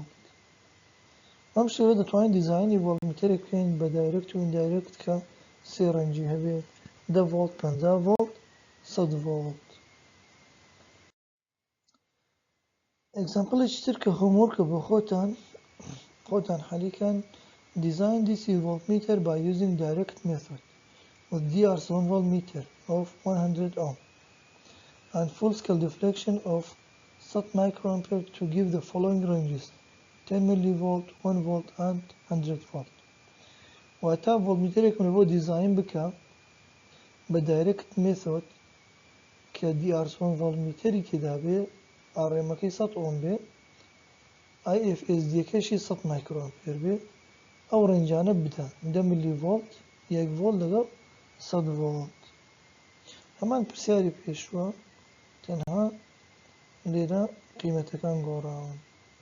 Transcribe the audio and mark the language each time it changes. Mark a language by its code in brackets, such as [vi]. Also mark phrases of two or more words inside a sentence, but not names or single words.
[ckb] ئەم شێوە دەتوانین دیزاینی ڤۆڵتمیتەرێک بکەین بە دایرەکت و ئیندایرەکت کە سێ ڕێنجی هەبێت 10 ڤۆڵت 50 ڤۆڵت 100 ڤۆڵت. ئەگزامپڵێکی تر کە هۆموۆرکە بۆ خۆتان حەلیکەن [en] design DC voltmeter by using direct method with DR7 voltmeter of 100 ohm and full scale deflection of 100 microampere to give the following ranges 10 millivolt 1 volt and 100 volt. [ckb] واتە ڤۆڵتمیتەرێکم لە بۆ دیزاین بکە بە [en] direct method [ckb] کە DR7 ڤۆڵتمیتەری تێدا بێ RMەکەی 100 ئۆم بێ IFSD-کەشی 100 مایکرۆئەمپێر بێ ئەو ڕێنجانە بدە 10 ملی ڤۆڵت 1 ڤۆڵت لەگەڵ 100 ڤۆڵت. هەمان پرسیاری پێشووە تەنها لێرە قیمەتەکان گۆڕاون.